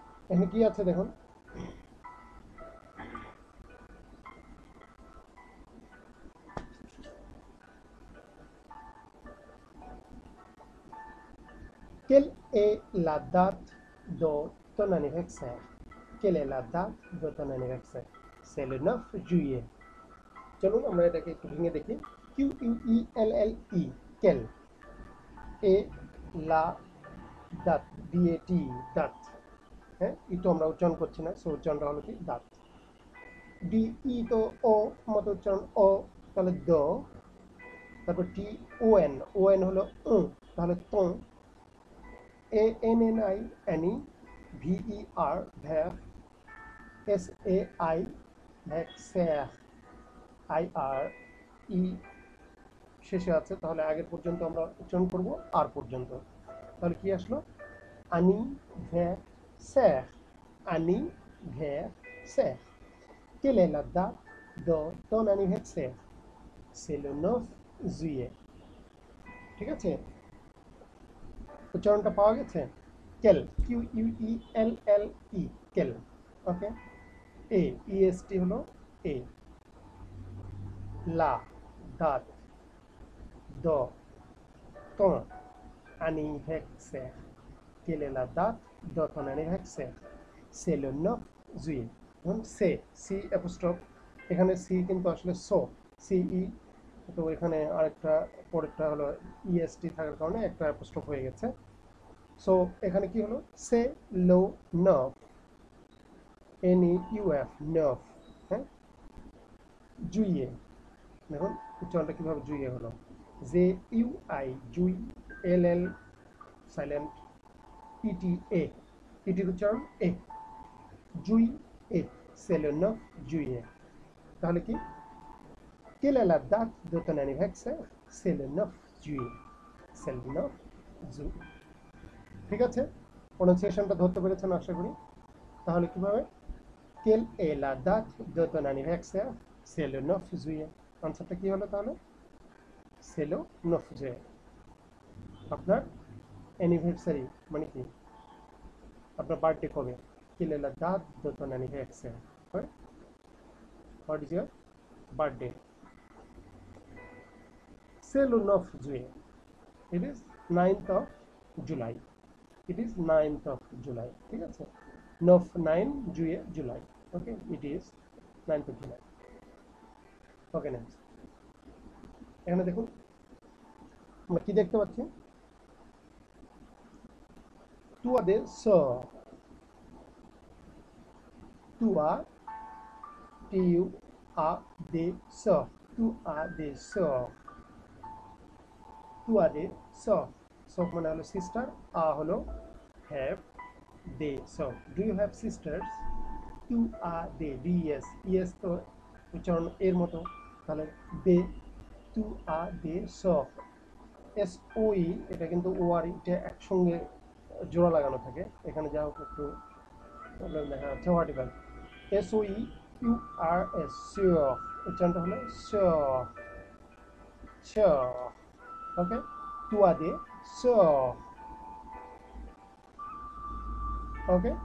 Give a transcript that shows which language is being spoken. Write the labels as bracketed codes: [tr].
[bn] এখানে কি আছে দেখুন, [fr] quelle est la date de ton anniversaire? Quelle est la date de ton anniversaire? C'est le 9 juillet. [bn] চলুন আমরা এটাকে একটু ভেঙে দেখি। কিউ ইউ ই এল এল ই, কেল, এ লা দাঁত, ডিএটি দাঁত, হ্যাঁ ই তো আমরা উচ্চারণ করছি না, সো উচ্চারণটা হলো কি দাঁত। ডি ই তো ও মতো উচ্চারণ ও, তাহলে দ, তারপর টি ও এন, ও এন হলো তাহলে তো, A N N I Annie, V E আর where, S A I ভ্যাক sir, I আর ই শেষে আছে, তাহলে আগের পর্যন্ত আমরা উচ্চারণ করব আর পর্যন্ত, তাহলে কি আসলো আনি ভ্যার স্যার, আনি where sir. [fr] Quelle est la date de ton anniversaire? C'est le 9 juillet. [bn] ঠিক আছে, উচ্চারণটা পাওয়া গেছে। কেল, কিউ ইউ ই এল এল ই, কেল, ওকে। এ ইএসটি হলো এ, লা দাঁত, দ [fr] ton anniversaire. Quelle est la date de ton anniversaire? C'est le 9 juillet. [bn] ধরুন সে, সি অ্যাপোস্ট্রফ, এখানে সি কিন্তু আসলে সো, সিই, তো এখানে আরেকটা পরেরটা হলো ইএসটি থাকার কারণে একটা অ্যাপোস্ট্রফ হয়ে গেছে। সো এখানে কি হলো, সে লো নফ, এন ই ইউ এফ নফ, হ্যাঁ, জুইয়ে, দেখুন উচ্চারণটা কীভাবে জুইয়ে হলো, J U I Jui, L L silent, ইটি এ, ইটির উচ্চারণ এ, জুই এ, [fr] c'est le 9 juillet. [bn] তাহলে কি, [fr] quelle est la date de ton anniversaire? C'est le 9 juillet. C'est le 9 juillet. [bn] ঠিক আছে, প্রনাউন্সিয়েশনটা ধরতে পেরেছেন আশা করি। তাহলে কিভাবে, [fr] quelle est la date de ton anniversaire? C'est le 9 juillet. [bn] আনসারটা কি হলো তাহলে, [fr] c'est le 9 juillet। [bn] আপনার অ্যানিভার্সারি মানে কি, আপনার বার্থডে কবে, [fr] quelle est la date de ton anniversaire? [en] What is your birthday? [fr] C'est le 9 juillet. [en] It is 9th of July. It is 9th of July. [bn] ঠিক আছে, 9 juillet July. [en] Okay, it is 9th of July. Okay, next. [bn] এখানে দেখুন আমরা কি দেখতে পাচ্ছি, [fr] toi des sœurs, toi, tu as des sœurs, tu as des sœurs, tu as des sœurs, sœurs [bn] মানে হলো সিস্টার, আ হলো [fr] have, they, [en] so do you have sisters? You are they, yes, yes [bn] তো উচ্চারণ এর মতো, তাহলে they, you are they, so S ও ই, এটা কিন্তু ও আর এটা একসঙ্গে জোড়া লাগানো থাকে, এখানে যা হোক একটু প্রবলেম দেখা যাচ্ছে, what ever, S O E you আর S, sure, উচ্চারণটা হলো শিওর, শিওর, ওকে, টু আর দে শিওর, ওকে।